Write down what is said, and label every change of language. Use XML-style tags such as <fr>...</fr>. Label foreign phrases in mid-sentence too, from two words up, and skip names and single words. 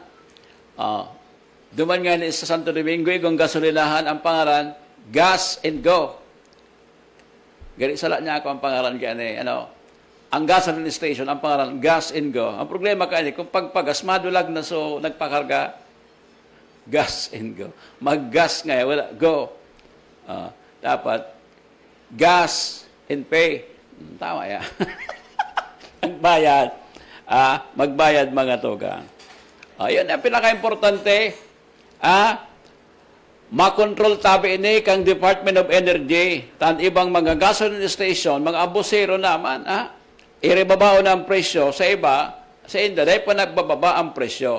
<bik>Duman nga sa Santo Domingo, igong gasolinahan, ang pangaran, Gas and Go. Gari sala niya ako ang pangaran kaya ang gasoline station, ang pangalan, Gas and Go. Ang problema kaya kung pagpagas, madulag na so nagpakarga, Gas and Go. Mag-gas nga, wala, go. Dapat,</bik> <en>gas and pay.</en> <tl>Tama yan.</tl> <bik>Ang bayad, magbayad mga tugang.</bik> <tl>Yan ang pinaka-importante.</tl> <bik>Makontrol tabi ini kang Department of Energy, tan ibang mga gasoline station, mga abusero naman, irebabao na ang presyo sa iba, sa inda,</bik> <tl>dahil pa nagbababa ang presyo.</tl>